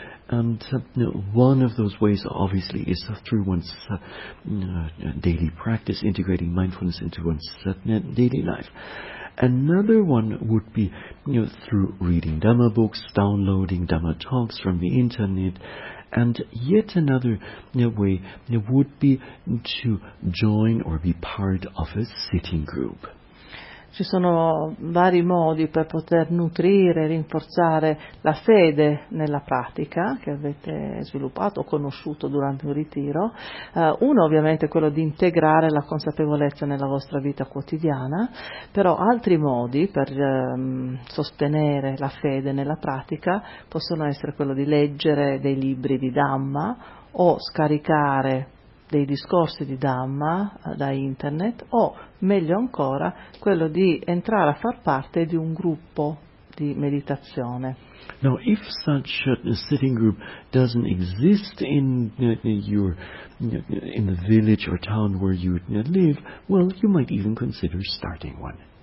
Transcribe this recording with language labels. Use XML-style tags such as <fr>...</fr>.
<en>And one of those ways, obviously, is through one's daily practice, integrating mindfulness into one's daily life. Another one would be through reading Dhamma books, downloading Dhamma talks from the internet. And yet another way would be to join or be part of a sitting group.</en> <it>ci sono vari modi per poter nutrire, rinforzare la fede nella pratica che avete sviluppato o conosciuto durante un ritiro. Uno ovviamente è quello di integrare la consapevolezza nella vostra vita quotidiana, però altri modi per sostenere la fede nella pratica possono essere quello di leggere dei libri di Dhamma o scaricare dei discorsi di Dhamma da internet, o meglio ancora quello di entrare a far parte di un gruppo di meditazione.</it> <en>Now, if such a sitting group doesn't exist in the village or town where you live, well, you might even consider starting one.</en>